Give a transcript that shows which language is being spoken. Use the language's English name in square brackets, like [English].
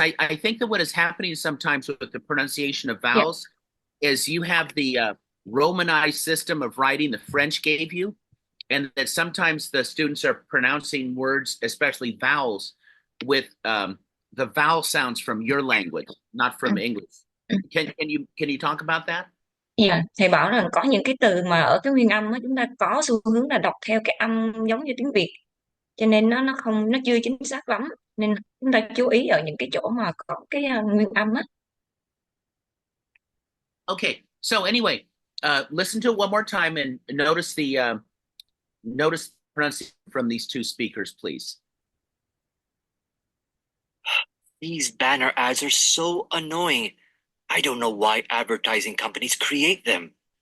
[English] I think that what is happening sometimes with the pronunciation of vowels is you have the Romanized system of writing the French gave you, and that sometimes the students are pronouncing words, especially vowels, with the vowel sounds from your language, not from English. Can you talk about that? [Vietnamese] Dạ, thầy bảo rằng có những cái từ mà ở cái nguyên âm á, chúng ta có xu hướng là đọc theo cái âm giống như tiếng Việt, cho nên nó chưa chính xác lắm, nên chúng ta chú ý ở những cái chỗ mà có cái nguyên âm á. [English] Okay, so anyway, listen to it one more time and notice the pronunciation from these two speakers, please. These banner ads are so annoying. I don't know why advertising companies create them.